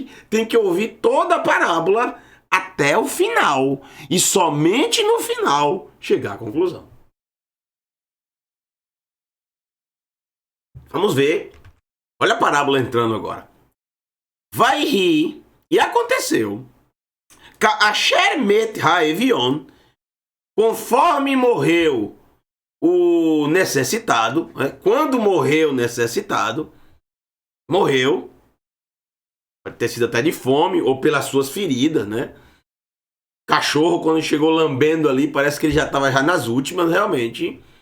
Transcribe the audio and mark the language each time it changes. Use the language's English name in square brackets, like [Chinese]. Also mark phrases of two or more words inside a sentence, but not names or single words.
[Portuguese] Tem que ouvir toda a parábola até o final. E somente no final chegar à conclusão. Vamos ver. Olha a parábola entrando agora. Vai rir. E aconteceu. [Hebrew] אשר מת האביון. [Portuguese] Conforme morreu o necessitado, né? Quando morreu o necessitado, morreu, pode ter sido até de fome ou pelas suas feridas, né? Cachorro, quando chegou lambendo ali, parece que ele já estava já nas últimas, realmente.